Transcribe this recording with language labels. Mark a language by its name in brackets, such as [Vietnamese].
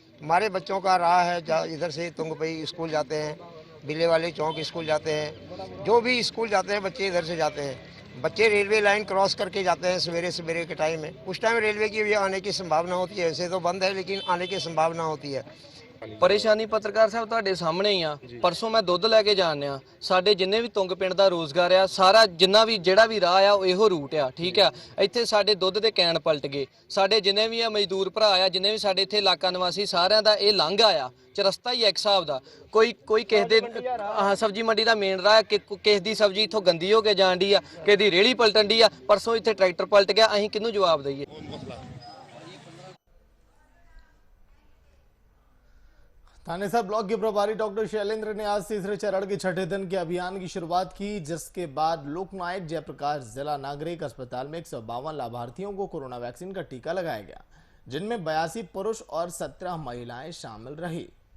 [Hindi] हमारे बच्चों का राह है, इधर से तुंगपई स्कूल जाते हैं, बिले वाले चौक स्कूल जाते हैं, जो भी स्कूल जाते हैं बच्चे इधर से जाते हैं। बच्चे रेलवे लाइन क्रॉस करके जाते हैं सवेरे सवेरे के टाइम में। उस टाइम रेलवे की भी आने की संभावना होती है, ऐसे तो बंद है लेकिन आने की संभावना होती है। परेशानी पत्रकार साहब [Punjabi] ਤੁਹਾਡੇ ਸਾਹਮਣੇ ਹੀ ਆ। ਪਰਸੋਂ ਮੈਂ ਦੁੱਧ ਲੈ ਕੇ ਜਾਣਿਆ, ਸਾਡੇ ਜਿੰਨੇ ਵੀ ਤੁੰਗ ਪਿੰਡ ਦਾ ਰੋਜ਼ਗਾਰ ਆ ਸਾਰਾ ਜਿੰਨਾ ਵੀ ਜਿਹੜਾ ਵੀ ਰਾਹ ਆ ਉਹ ਇਹੋ ਰੂਟ ਆ, ਠੀਕ ਆ। ਇੱਥੇ ਸਾਡੇ ਦੁੱਧ ਦੇ ਕੈਨ ਪਲਟ ਗਏ, ਸਾਡੇ ਜਿੰਨੇ ਵੀ ਆ ਮਜ਼ਦੂਰ ਭਰਾ ਆ, ਜਿੰਨੇ ਵੀ ਸਾਡੇ ਇੱਥੇ ਇਲਾਕਾ ਨਿਵਾਸੀ ਸਾਰਿਆਂ ਦਾ ਇਹ ਲੰਘ ਆਇਆ ਚਰਸਤਾ ਹੀ ਇੱਕ ਹਿਸਾਬ ਦਾ। ਕੋਈ ਕਿਸੇ ਦੇ ਸਬਜ਼ੀ ਮੰਡੀ ਦਾ ਮੇਨ ਰਾਹ ਕਿਸੇ ਦੀ ਸਬਜ਼ੀ ਇੱਥੋਂ ਗੰਦੀ ਹੋ ਕੇ ਜਾਣ ਦੀ ਆ, ਕਿਸੇ ਦੀ ਰੇਹੜੀ ਪਲਟਣ ਦੀ ਆ। ਪਰਸੋਂ ਇੱਥੇ ਟਰੈਕਟਰ ਪਲਟ ਗਿਆ, ਅਸੀਂ ਕਿਹਨੂੰ ਜਵਾਬ ਦਈਏ। [Hindi] थानेसर ब्लॉक के प्रभारी डॉक्टर शैलेंद्र ने आज तीसरे चरण के 6ठे दिन के अभियान की शुरुआत की, जिसके बाद लोकनायक जयप्रकाश जिला नागरिक अस्पताल में 152 लाभार्थियों को कोरोना वैक्सीन का टीका लगाया गया, जिनमें 82 पुरुष और 17 महिलाएं शामिल रही।